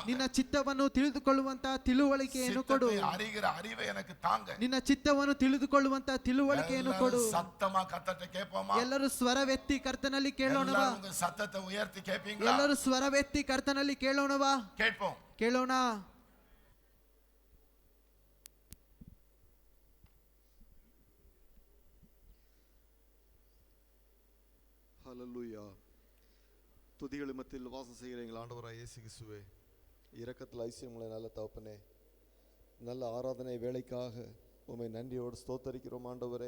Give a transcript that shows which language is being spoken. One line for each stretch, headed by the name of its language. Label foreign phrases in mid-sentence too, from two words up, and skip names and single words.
Kannada: ನಿನ್ನ ಚಿತ್ತವನ್ನು ತಿಳಿದುಕೊಳ್ಳುವಂತಹ ತಿಳುವಳಿಕೆಯನ್ನು ಕೊಡು.
Tamil: சித்தத்தை அறிகிற அறிவை எனக்கு தாங்க.
Kannada: ನಿನ್ನ ಚಿತ್ತವನ್ನು ತಿಳಿದುಕೊಳ್ಳುವಂತಹ ತಿಳುವಳಿಕೆಯನ್ನು ಕೊಡು.
Tamil: எல்லாரும் சத்தமா கர்த்தரை கேட்போமா?
Kannada: ಎಲ್ಲರೂ ಸ್ವರವೆತ್ತಿ ಕರ್ತನಲ್ಲಿ ಕೇಳೋಣವಾ?
Tamil: எல்லாரும் உங்க சத்தத்தை உயர்த்தி கேட்பீங்களா?
Kannada: ಎಲ್ಲರೂ ಸ್ವರವೆತ್ತಿ ಕರ್ತನಲ್ಲಿ ಕೇಳೋಣವಾ?
Tamil: கேட்போம்.
Kannada: ಕೇಳೋಣ.
Tamil: ஹல்லேலூயா. துதிகள் மத்தியில் வாசம் செய்கிற எங்கள் ஆண்டவராய் இயேசு கிறிஸ்துவே, இரக்கத்தில் ஐசியமுள்ள நல்ல தகப்பனே, நல்ல ஆராதனை வேலைக்காக உம்மை நன்றியோடு ஸ்தோத்தரிக்கிறோம் ஆண்டவரே.